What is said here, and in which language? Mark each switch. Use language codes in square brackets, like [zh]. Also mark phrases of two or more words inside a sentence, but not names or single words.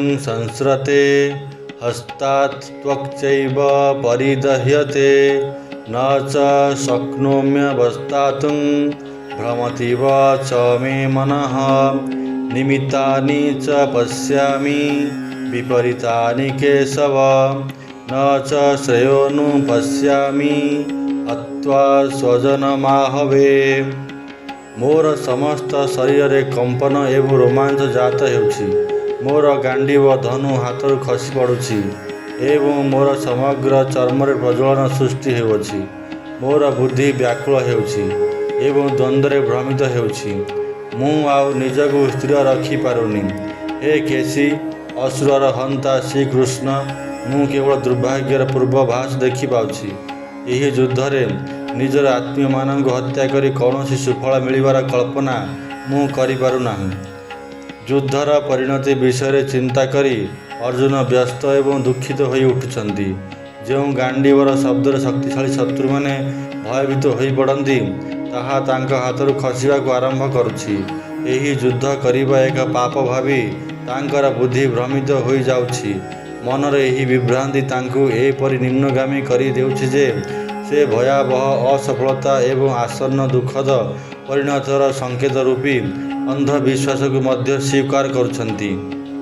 [sa] संस्रते हस्तात् त्वक्चैव परिदह्यते न च शक्नोम्यवस्थातुं भ्रमतीव च मे मनः निमित्तानि च पश्यामि विपरीतानि केशव न च श्रेयोनुपश्यामि हत्वा स्वजनमाहवे। [or] ମୋର ସମସ୍ତ ଶରୀର କମ୍ପନ ଏବଂ ରୋମାଞ୍ଚ ଜାତ ହେଉଛି। ମୋର ଗାଣ୍ଡୀବ ଧନୁ ହାତରୁ ଖସି ପଡ଼ୁଛି ଏବଂ ମୋର ସମଗ୍ର ଚର୍ମରେ ପ୍ରଜ୍ୱଳନ ସୃଷ୍ଟି ହେଉଛି। ମୋର ବୁଦ୍ଧି ବ୍ୟାକୁଳ ହେଉଛି ଏବଂ ଦ୍ୱନ୍ଦ୍ୱରେ ଭ୍ରମିତ ହେଉଛି। ମୁଁ ଆଉ ନିଜକୁ ସ୍ଥିର ରଖି ପାରୁନି। ହେ କେଶୀ ଅସୁରର ହନ୍ତା ଶ୍ରୀକୃଷ୍ଣ, ମୁଁ କେବଳ ଦୁର୍ଭାଗ୍ୟର ପୂର୍ବାଭାସ ଦେଖି ପାଉଛି। ଏହି ଯୁଦ୍ଧରେ ନିଜର ଆତ୍ମୀୟ ମାନଙ୍କୁ ହତ୍ୟା କରି କୌଣସି ସୁଫଳ ମିଳିବାର କଳ୍ପନା ମୁଁ କରି ପାରୁ ନାହିଁ। ଯୁଦ୍ଧର ପରିଣତି ବିଷୟ ଚିନ୍ତା କରି ଅର୍ଜୁନ ବ୍ୟସ୍ତ ଏବଂ ଦୁଃଖିତ ହୋଇ ଉଠୁଛନ୍ତି। ଯେଉଁ ଗାଣ୍ଡୀବର ଶବ୍ଦର ଶକ୍ତିଶାଳୀ ଶତ୍ରୁ ମାନେ ଭୟଭୀତ ହୋଇ ପଡ଼ନ୍ତି ତାହା ତାଙ୍କ ହାତରୁ ଖସିବାକୁ ଆରମ୍ଭ କରୁଛି। ଏହି ଯୁଦ୍ଧ କରିବା ଏକ ପାପ ଭାବି ତାଙ୍କର ବୁଦ୍ଧି ଭ୍ରମିତ ହୋଇ ଯାଉଛି। ମନରେ ଏହି ବିଭ୍ରାନ୍ତି ତାଙ୍କୁ ଏପରି ନିମ୍ନଗାମୀ କରି ଦେଉଛି ଯେ ସେ ଭୟାବହ ଅସଫଳତା ଏବଂ ଆସନ୍ନ ଦୁଃଖଦ ପରିଣତିର ସଙ୍କେତ ରୂପୀ ଅନ୍ଧବିଶ୍ୱାସ କୁ ମଧ୍ୟ ସ୍ୱୀକାର କରୁଛନ୍ତି।